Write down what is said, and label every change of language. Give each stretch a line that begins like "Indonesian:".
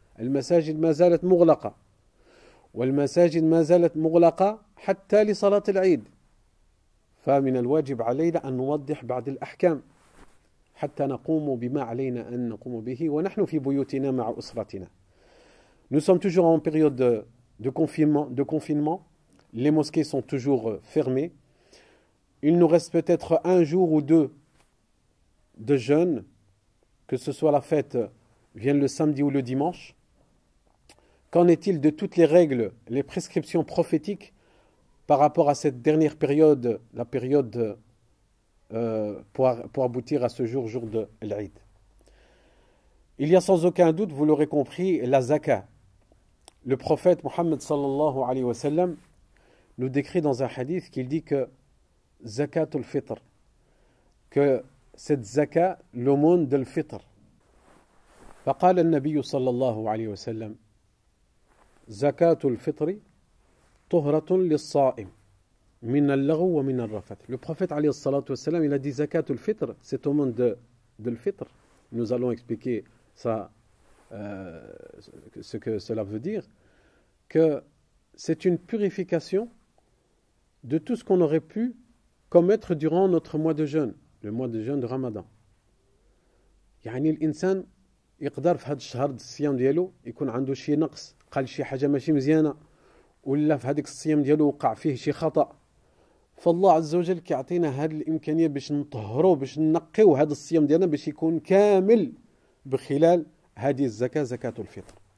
Arabic: المساجد ما زالت مغلقة، والمساجد ما زالت مغلقة حتى لصلاة العيد. فمن الواجب علينا أن نوضح بعض الأحكام حتى نقوم بما علينا أن نقوم به ونحن في بيوتنا مع أسرتنا.
French: Nous sommes toujours en période de confinement. Les mosquées sont toujours fermées. Il nous reste peut-être 1 jour ou 2 de jeûne, que ce soit la fête vienne le samedi ou le dimanche. Qu'en est-il de toutes les règles, les prescriptions prophétiques par rapport à cette dernière période, la période pour aboutir à ce jour de l'Aïd? Il y a sans aucun doute, vous l'aurez compris, la zakat. Le prophète Mohammed sallallahu alayhi wa sallam nous décrit dans un hadith qu'il dit que zakatul fitr, que cette zakat, l'aumône de l'fitr.
Arabic: فقال النبي صلى الله عليه وسلم زكاة الفطر طهرة للصائم من اللغو ومن الرفث.
French: Le prophète
Arabic: عليه الصلاة والسلام,
French: il a dit zakatul fitr, cette aumône de l'fitr. Nous allons expliquer ça, ce que cela veut dire, que c'est une purification de tout ce qu'on aurait pu commettre durant notre mois de jeûne, le mois de jeûne de Ramadan.
Arabic: يعني الإنسان يقدر في هذا الشهر الصيام ديالو يكون عنده شي نقص، قال شي حاجة ماشي مزيانة، ولا في هذيك الصيام ديالو وقع فيه شي خطأ، فالله عز وجل كيعطينا هذه الامكانيه باش نطهروا باش نقيو هذا الصيام ديالنا باش يكون كامل بخلال هذه الزكاه زكاه الفطر.